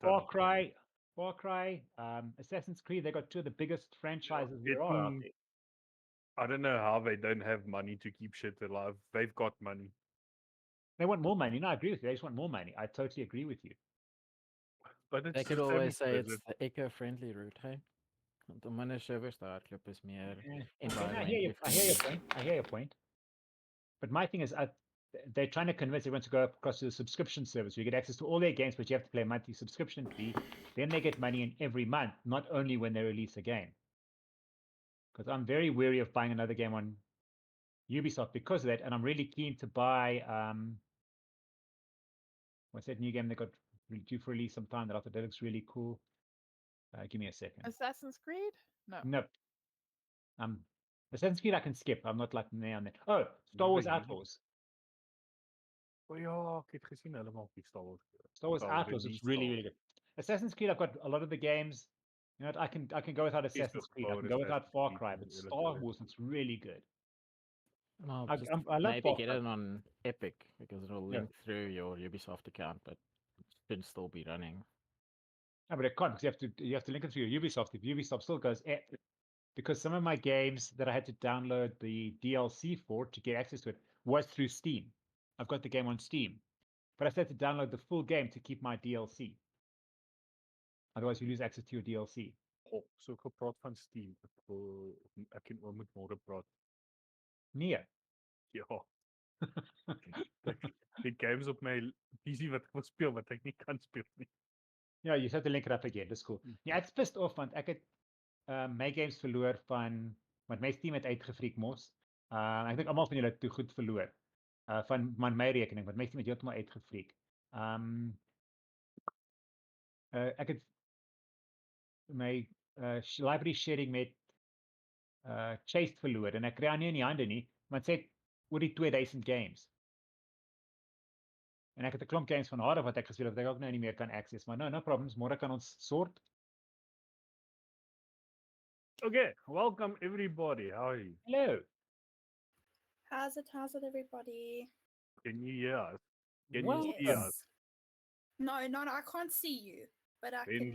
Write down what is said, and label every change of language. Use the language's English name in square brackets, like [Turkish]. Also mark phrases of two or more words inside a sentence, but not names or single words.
[English] Far Cry, Assassin's Creed, they got two of the biggest franchises there are out there. I don't know how they don't have money to keep shit alive. They've got money. They want more money. No, I agree with you. They just want more money. I totally agree with you. But it's They could the same always say as it's the eco-friendly route, hey? [Afrikaans] Want om minder servers te hardloop is meer [English] Okay, no, I environmentally hear your friendly. point. I hear your point. But my thing is, they're trying to convince everyone to go across to the subscription service. You get access to all their games, but you have to pay a monthly subscription fee. Then they get money in every month, not only when they release a game. Because I'm very wary of buying another game on Ubisoft because of that, and I'm really keen to buy what's that new game they got due for release sometime that I thought that looks really cool. Give me a second. Assassin's Creed? No. Nope. Assassin's Creed I can skip. I'm not like me on that. Oh, Star Nuwe Wars game. Outlaws. [Afrikaans] O ja, ek het gesien hulle maak die Star Wars. [English] Star Wars Wel, Outlaws looks release really, Star really good. Assassin's Creed, I've got a lot of the games. You know what, I can go without Assassin's Creed. I power can go without Assassin's Far Creed Cry, and but all Star that. Wars looks really good. Well, I, just I love maybe Far get Cry. it on Epic because it'll Yeah. link through your Ubisoft account, but it should still be running. No, but it can't because you have to link it through your Ubisoft. If Ubisoft still goes, because some of my games that I had to download the DLC for to get access to it was through Steam. I've got the game on Steam, but I still had to download the full game to keep my DLC. Otherwise, you lose access to your DLC. [Afrikaans] Oh, so gepraat van Steam. Ek en oom moet môre praat. Nee. Ja. Die games op my PC wat ek wil speel wat ek nie kan speel nie. Ja, [English] you have to link it up again. [Afrikaans] Dis cool. Ja, ek's [English] pissed off [Afrikaans] want ek het my games verloor want my Steam het uitgefreak mos. Ek dink almal van julle het toe goed verloor. Van my rekening want my Steam het heeltemal uitgefreak. Ek het my library sharing met Chase verloor en ek kry aan nie in die hande nie, want sê oor die 2000 games. En ek het 'n klomp games van haar wat ek gespeel het wat ek ook nou nie meer kan access, maar [English] no problems, [Afrikaans] môre kan ons sort. [English] Okay, welcome everybody. How are you? Hello. How's it, everybody? Can you hear us? Can Well, you see us? No, I can't see you, but I Then